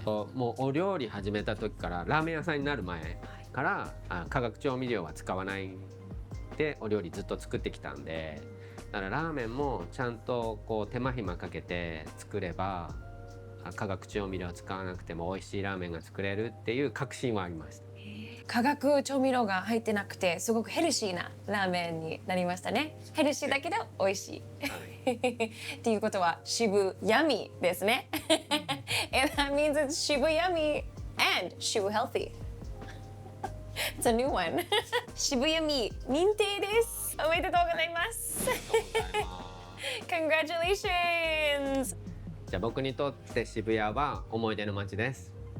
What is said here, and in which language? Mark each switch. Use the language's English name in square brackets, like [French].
[Japanese] もうお料理始めた時からラーメン屋さんになる前から化学調味料は使わないでお料理ずっと作ってきたんで、だからラーメンもちゃんとこう手間暇かけて作れば化学調味料を使わなくても美味しいラーメンが作れるっていう確信はありました。化学調味料が入ってなくてすごくヘルシーなラーメンになりましたね。ヘルシーだけど美味しい。っていうことはShibuyummyですね。 [English] And that means it's Shibuyummy and Shibu healthy. It's a new one. [Japanese] Shibuyummy 認定です。おめでとうございます。 [English] Congratulations! [Japanese] じゃあ僕にとって渋谷は思い出の街です。